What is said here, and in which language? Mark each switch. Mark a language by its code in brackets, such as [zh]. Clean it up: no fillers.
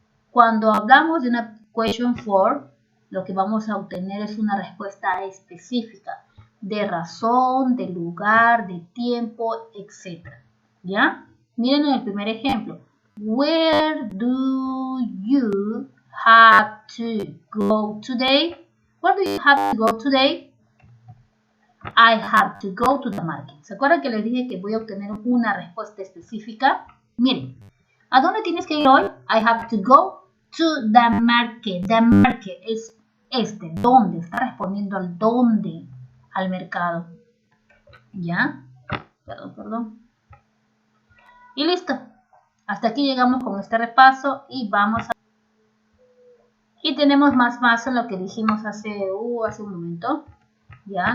[es] Cuando hablamos de una question form, lo que vamos a obtener es una respuesta específica de razón, de lugar, de tiempo, etc. ¿Ya? Miren en el primer ejemplo. [en] Where do you have to go today? Where do you have to go today? I have to go to the market. [es] ¿Se acuerdan que les dije que voy a obtener una respuesta específica? Miren, ¿a dónde tienes que ir hoy? [en] I have to go to the market. The market [es] es ¿dónde? Está respondiendo al dónde, al mercado. ¿Ya? Perdón. Y listo. Hasta aquí llegamos con este repaso y vamos a... Y tenemos más en lo que dijimos hace un momento. ¿Ya?